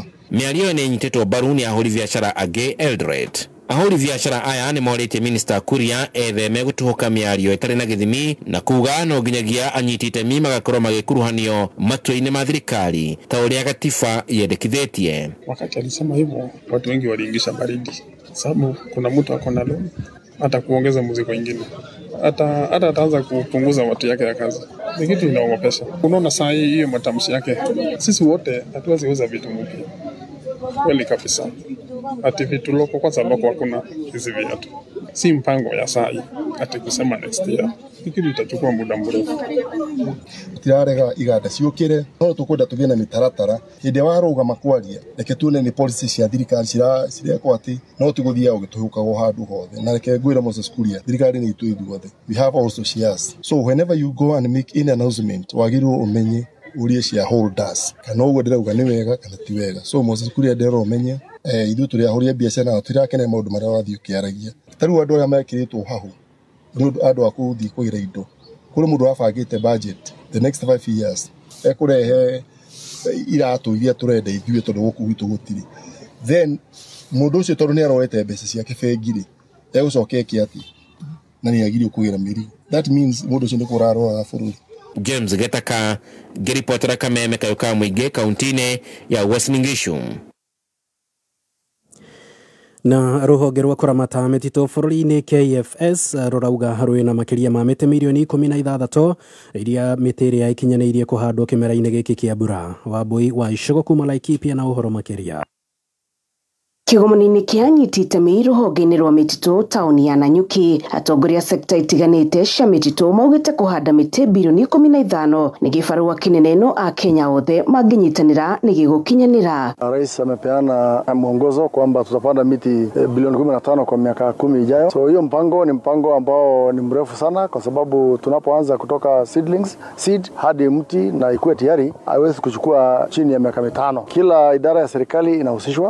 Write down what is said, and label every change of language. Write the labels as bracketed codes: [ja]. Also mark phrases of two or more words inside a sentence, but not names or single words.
[ki] Mĩario nĩ ĩnyitĩtwo mbaru nĩ ahũri biacara angĩ Eldoret. Ahũri biacara aya nĩ morĩtie Minista Kuria etheme gũtuhuka mĩario ĩtarĩ na gĩthimi na kuga no nginyagia anyiti itemi magakorwo magĩkuruhanio matua-inĩ ma thirikari ta ũrĩa gatiba yendekithĩtie. [sw] Wakati alisema hivyo watu wengi waliingisha baridi, sababu kuna mtu ako na loan hata kuongeza mzigo mwingine hata ataanza kupunguza watu yake ya kazi. Ni kitu inaogopesha. Unaona saa hii hiyo matamshi yake, sisi wote hatuwezi uza vitu mpya kweli kabisa. Ati vitu loko kwanza loko hakuna hizi viatu. Si mpango ya saa hii ati kusema [en] next year. [sw] Fikiri itachukua muda mrefu. [ki] Tirarega iganda ciukire no tukwenda tugĩe na mĩtaratara hĩndĩ warũgama kwaria reke tuone ni policy cia thirikari cireko ati no tiguthia ũgĩtũhukaga handũ hothe na reke ngwĩra Moses Kuria thirikari nĩ itũ ithuothe. [en] We have also shares, so whenever you go and make any announcement [ki] wagĩrĩirwo ũmenye urie shareholders kana ũguo ndĩrauga nĩ wega kana ti wega. So Moses Kuria ndĩrero ũmenye ithuĩ tũrĩ ahũri biacara na tũtirakene maũndũ marĩa wathiĩ ũkĩaragia. Tarĩu andũ arĩa mekĩrĩtwo hahu nĩ andũ a gũthiĩ kũgĩra indo. Kũrĩ mũndũ wabangĩte [en] budget the next 5 years [ki] ekũrehe iratũ iria tũrenda ithuĩ tondũ gũkũ gwitũ gũtirĩ, then mũndũ ũcio tondũ nĩ arorete mbeca ciake bengi-rĩ egũcokia kĩati na nĩ agirio kũgĩra mĩrigo. [en] That means [ki] mũndũ ũcio nĩ kũrarora bũrũri. James Getaka, ngĩribotera Kameme Kayuka Mũingĩ kaunti-inĩ ya Uasin Gishu. Na rũhonge rwa kũramata mĩtitũ bũrũri-inĩ KFS rũrauga harũĩ na makĩria ma mĩtĩ milioni 16 iria mĩtĩ ĩrĩa ikinyanĩirie kũhandwo kĩmera-inĩ gĩkĩ kĩa mbura. Wambui wa Icũgũ kuma Laikipia na ũhoro makĩria. Kĩgomano-inĩ kĩa anyiti itemi rũhonge-inĩ rwa mĩtitũ taũni ya Nanyuki, atongoria sekta itiganĩte cia mĩtitũ maugĩte kũhanda mĩtĩ bilioni 15 nĩ gĩbarũa kĩnene no a Kenya othe mangĩnyitanĩra nĩ gĩgũkinyanĩra. [sw] Rais amepeana mwongozo kwamba tutapanda miti bilioni 15 kwa miaka 10 ijayo. So hiyo mpango ni mpango ambao ni mrefu sana kwa sababu tunapoanza kutoka seed hadi mti na ikuwe tayari haiwezi kuchukua chini ya miaka 5. Kila idara ya serikali inahusishwa.